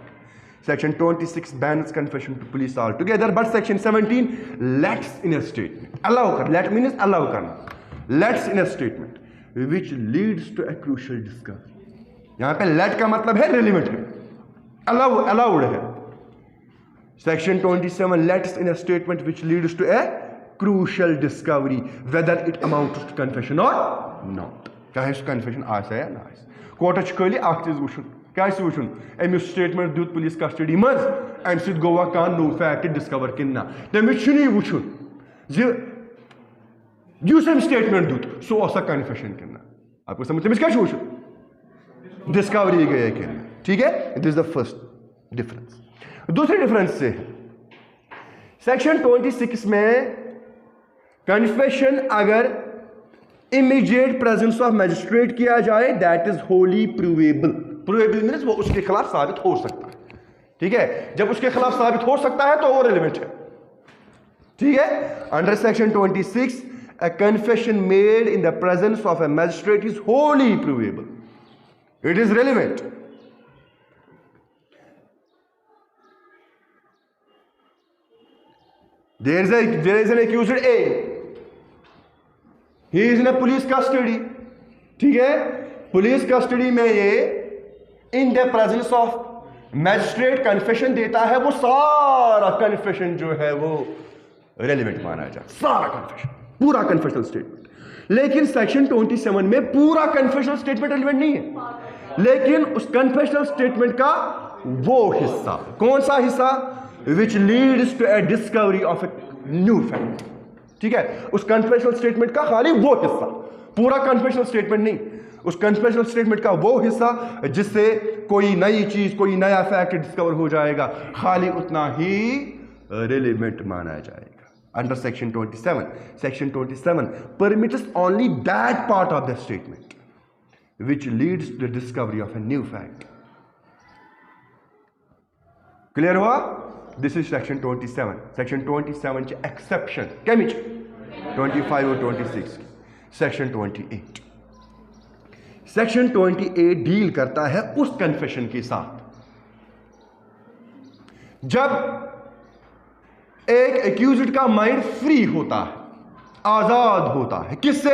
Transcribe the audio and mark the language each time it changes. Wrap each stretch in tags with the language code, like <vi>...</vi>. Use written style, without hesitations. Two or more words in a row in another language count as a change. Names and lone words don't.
<en>Section 26 bans confession to police altogether, but Section 17 lets in a statement, allow kar, let means allow karna, lets in a statement which leads to a crucial discovery.</en> <hi>यहां पे लेट का मतलब है रेलिवेंट है, अलाउड है।</hi> <en>Section 27 lets in a statement which leads to a crucial discovery whether it amounts to confession or not.</en> <hi>चाहे उस</hi> <ks>confession आसे या ना आसे। कोर्ट खाली अख चीज वुचुन, क्या वुचुन, अमिस स्टेटमेंट दित</ks> <en>पुलिस कस्टडी</en> <ks>मज, अमि सत गोवा कान नो फैक्ट डिस्कवर किन्ना, तमिस छुनी वुचुन जे युस अमि स्टेटमेंट दित सो ओसा कन्फेशन किन्ना।</ks> <hi>आपको समझ</hi> <ks>तमिस क्या वुचुन?</ks> <en>डिस्कवरी</en> <ks>गए किन्ना।</ks> <hi>ठीक है।</hi> <en>This is the first difference.</en> <hi>दूसरी डिफरेंस से सेक्शन 26 में कन्फेशन अगर</hi> <en>इमीडिएट प्रेजेंस ऑफ मैजिस्ट्रेट</en> <hi>किया जाए</hi> <en>दैट इज होली प्रूवेबल।</en> <hi>प्रूवेबल मीन्स वो उसके खिलाफ साबित हो सकता है। ठीक है। जब उसके खिलाफ साबित हो सकता है तो वो रेलेवेंट है। ठीक है।</hi> <en>अंडर सेक्शन 26 a confession made in the presence of a magistrate is wholly provable, it is relevant. There is an accused A. He is in a police custody.</en> <hi>ठीक है। पुलिस कस्टडी में ये</hi> <en>इन द प्रेजेंस ऑफ मैजिस्ट्रेट</en> <hi>कन्फेशन देता है, वो सारा कन्फेशन जो है वो रेलिवेंट माना जाए, सारा कन्फेशन, पूरा</hi> <en>कन्फेशनल स्टेटमेंट।</en> <hi>लेकिन सेक्शन 27 में पूरा</hi> <en>कन्फेशनल स्टेटमेंट</en> <hi>रेलिवेंट नहीं है, लेकिन उस</hi> <en>कन्फेशनल स्टेटमेंट</en> <hi>का वो हिस्सा, कौन सा हिस्सा?</hi> <en>which leads to a discovery of a new fact,</en> <hi>ठीक है, उस</hi> <en>कन्फेशनल स्टेटमेंट</en> <hi>का खाली वो हिस्सा, पूरा</hi> <en>कन्फेशनल स्टेटमेंट</en> <hi>नहीं, उस</hi> <en>कन्फेशनल स्टेटमेंट</en> <hi>का वो हिस्सा जिससे कोई नई चीज, कोई नया फैक्ट डिस्कवर हो जाएगा, खाली उतना ही रिलेवेंट माना जाएगा।</hi> <en>Under section 27 permits only that part of the statement which leads to the discovery of a new fact. Clear हुआ? This is section 27.</en> <ks>Section 27 च exception क्या मिच 25 और 26 की।</ks> <hi>Section 28 Section 28 डील करता है उस कन्फेशन के साथ जब एक एक्यूज्ड का माइंड फ्री होता है, आजाद होता है, किससे?</hi>